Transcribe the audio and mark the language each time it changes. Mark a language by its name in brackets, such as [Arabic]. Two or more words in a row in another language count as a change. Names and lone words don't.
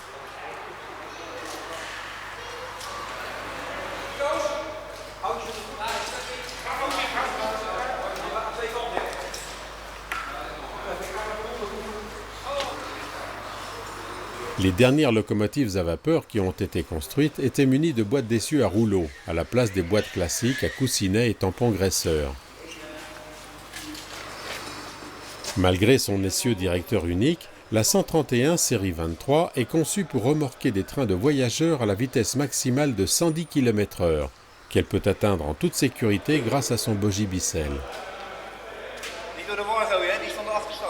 [French] Les dernières locomotives à vapeur qui ont été construites étaient munies de boîtes d'essieu à rouleau, à la place des boîtes classiques à coussinets et tampons graisseurs. Malgré son essieu directeur unique, la 131 série 23 est conçue pour remorquer des trains de voyageurs à la vitesse maximale de 110 km/h, qu'elle peut atteindre en toute sécurité grâce à son bogie Bissell. [Dutch] Niet door de war gooien, hè? Die is van de achterstas.